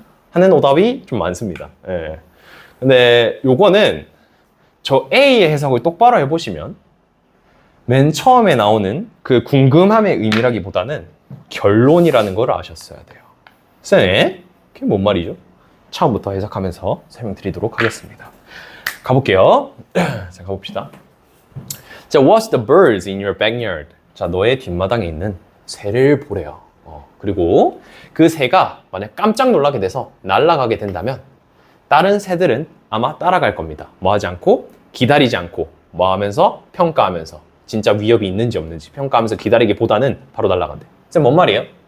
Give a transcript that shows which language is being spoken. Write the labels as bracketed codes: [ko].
[ko] 하는 오답이 좀 많습니다. 네. 근데 요거는 저 A의 해석을 똑바로 해보시면 맨 처음에 나오는 그 궁금함의 의미라기보다는 결론이라는 걸 아셨어야 돼요. 쌤, 그게 뭔 말이죠? 처음부터 해석하면서 설명드리도록 하겠습니다. 가볼게요. 자, 가봅시다. [en] 자, watch the birds in your backyard. [ko] 자, 너의 뒷마당에 있는 새를 보래요. 그리고 그 새가 만약 깜짝 놀라게 돼서 날아가게 된다면 다른 새들은 아마 따라갈 겁니다. 뭐 하지 않고, 기다리지 않고, 뭐 하면서, 평가하면서 진짜 위협이 있는지 없는지 평가하면서 기다리기보다는 바로 날아간대. 쌤, 뭔 말이에요?